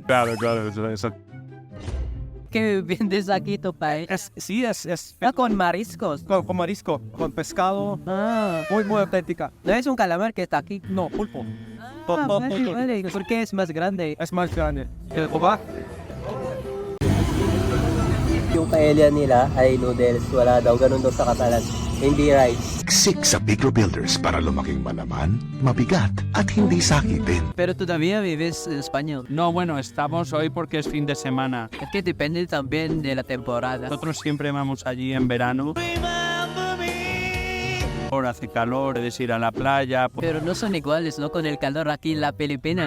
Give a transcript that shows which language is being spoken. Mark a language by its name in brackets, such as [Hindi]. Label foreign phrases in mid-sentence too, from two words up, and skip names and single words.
[Spanish] Claro, es ¿Qué vendes aquí tu país? Es Con mariscos. con marisco, con pescado, muy auténtica. ¿No es un calamar que está aquí? No, pulpo. Vale. ¿Por qué es más grande? Es más grande. El oba, [Filipino] Yung paella nila ay noodles, wala daw ganun daw sa kasalan. Hindi rice. Siksik sa Bigro Builders para lumaking malaman, mabigat at hindi sakitin. [Spanish] Pero todavía vives en España. No, bueno, estamos hoy porque es fin de semana. Es que depende también de la temporada. Nosotros siempre vamos allí en verano. Ahora hace calor, puedes ir a la playa. Pero no son iguales, ¿no? Con el calor aquí en las Filipinas.